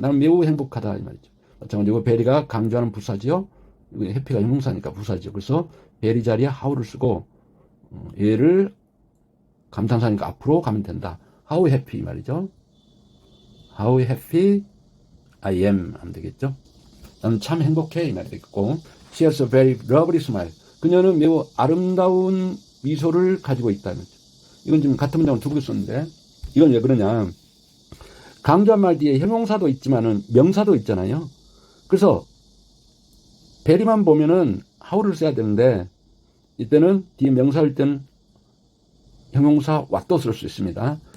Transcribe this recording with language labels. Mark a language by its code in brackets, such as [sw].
[ko] 나는 매우 행복하다 이 말이죠. 마찬가지로 very가 강조하는 부사지요. happy가 형용사니까 부사지요. 그래서 very 자리에 how를 쓰고 얘를 감탄사니까 앞으로 가면 된다. [en] How happy [ko] 말이죠. [en] How happy I am [ko] 하면 되겠죠. 나는 참 행복해 이 말이 되겠고 [en] She has a very lovely smile. [ko] 그녀는 매우 아름다운 미소를 가지고 있다. 이건 지금 같은 문장을 두 개 썼는데 이건 왜 그러냐. 강조한 말 뒤에 형용사도 있지만은 명사도 있잖아요. 그래서 very만 보면은 how를 써야 되는데 이때는 뒤에 명사일 때는 형용사 what도 쓸 수 있습니다.